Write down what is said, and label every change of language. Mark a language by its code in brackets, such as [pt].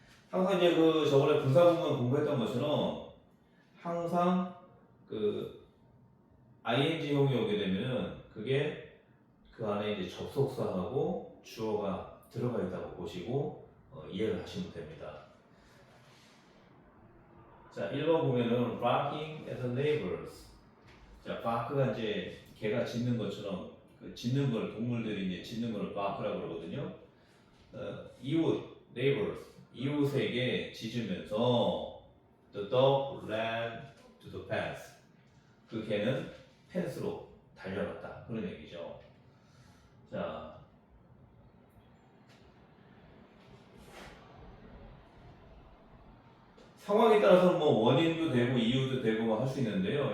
[ko] 항상 이제 그 저번에 분사구문 공부했던 것처럼 항상 그 ing형이 오게 되면은 그게 그 안에 이제 접속사하고 주어가 들어가 있다고 보시고 이해를 하시면 됩니다. 자, 1번 보면은 [en] barking at the neighbors. [ko] 자, bark가 이제 개가 짖는 것처럼 그 짖는 걸 동물들이 이제 짖는 걸 bark라고 그러거든요. 이웃 [en] neighbors [ko] 이웃에게 짖으면서 [en] the dog ran to the fence. [ko] 그 개는 펜스로 달려갔다. 그런 얘기죠. 자, 상황에 따라서는 뭐 원인도 되고 이유도 되고 할 수 있는데요.